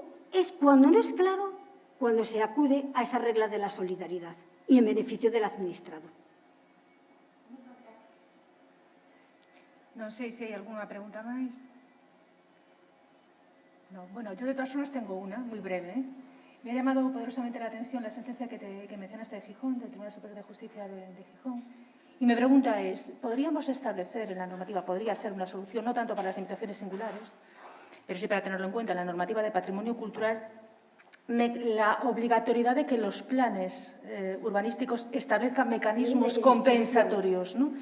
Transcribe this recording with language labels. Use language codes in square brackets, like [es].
[es] Es cuando no es claro, cuando se acude a esa regla de la solidaridad y en beneficio del administrado. [gl] Non sei se hai algunha pregunta máis. [es] No, bueno, yo de todas formas tengo una, muy breve. Me ha llamado poderosamente la atención la sentencia que mencionaste de Gijón, del Tribunal Superior de Justicia de Gijón. Y mi pregunta es, ¿podríamos establecer en la normativa, podría ser una solución, no tanto para las limitaciones singulares, pero sí para tenerlo en cuenta, en la normativa de patrimonio cultural, la obligatoriedad de que los planes urbanísticos establezcan mecanismos compensatorios, ¿no?